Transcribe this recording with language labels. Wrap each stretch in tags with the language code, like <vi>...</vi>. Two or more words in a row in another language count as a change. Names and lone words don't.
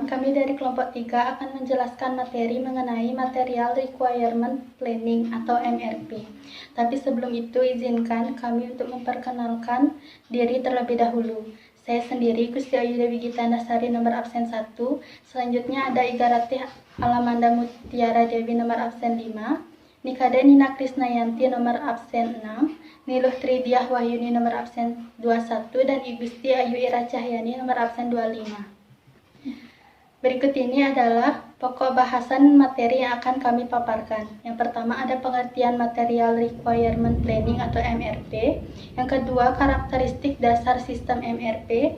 <id>Kami dari kelompok 3 akan menjelaskan materi mengenai</id> <en>Material Requirement Planning</en> <id>atau MRP. Tapi sebelum itu izinkan kami untuk memperkenalkan diri terlebih dahulu. Saya sendiri Gusti Ayu Dewi Gita Nasari nomor absen 1. Selanjutnya ada Iga Ratih Alamanda Mutiara Dewi nomor absen 5. Nikade Nina Krisnayanti nomor absen 6, Niluh Tridiah Wahyuni nomor absen 21, dan Igusti Ayu Ira Cahyani nomor absen 25. Berikut ini adalah pokok bahasan materi yang akan kami paparkan. Yang pertama ada pengertian</id> <en>Material Requirement Planning</en> <id>atau MRP. Yang kedua, karakteristik dasar sistem MRP.</id>